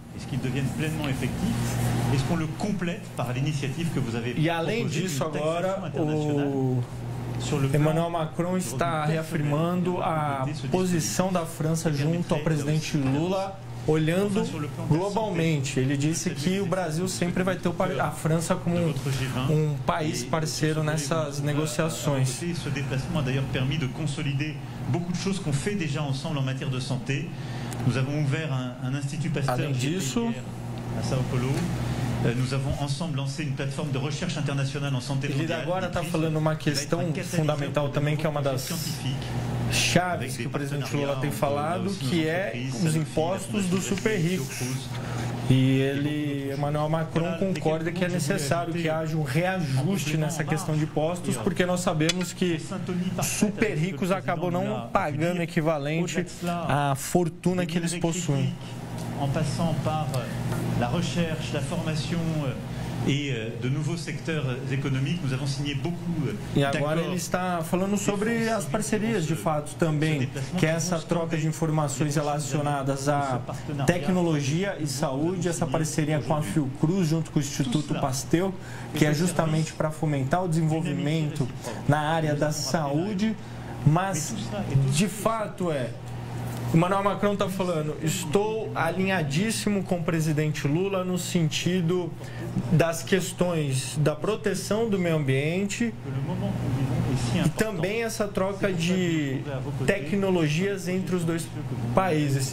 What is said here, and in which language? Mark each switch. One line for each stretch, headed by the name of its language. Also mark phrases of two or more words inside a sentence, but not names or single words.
Portuguese: E além disso, agora o Emmanuel Macron está reafirmando a posição da França junto ao presidente Lula olhando globalmente. Ele disse que o Brasil sempre vai ter a França como um país parceiro nessas negociações.
French: Ce déplacement a d'ailleurs permis de consolider beaucoup de choses qu'on fait déjà ensemble en matière de santé. Nous avons ouvert un institut Pasteur à São Paulo. Nous avons ensemble lancé une plateforme de recherche internationale en santé mondiale.
Portuguese: Ele agora está falando uma questão fundamental também, que é uma das chaves que o presidente Lula tem falado, que é os impostos dos super ricos. E Emmanuel Macron concorda que é necessário que haja um reajuste nessa questão de impostos, porque nós sabemos que super ricos acabam não pagando equivalente à fortuna que eles possuem.
French: En passant par la recherche, la formation et de nouveaux secteurs économiques, nous avons signé beaucoup.
Portuguese: E agora ele está falando sobre as parcerias de fato também, que é essa troca de informações relacionadas à tecnologia e saúde, essa parceria com a Fiocruz junto com o Instituto Pasteur, que é justamente para fomentar o desenvolvimento na área da saúde, mas de fato o Emmanuel Macron está falando, estou alinhadíssimo com o presidente Lula no sentido das questões da proteção do meio ambiente e também essa troca de tecnologias entre os dois países.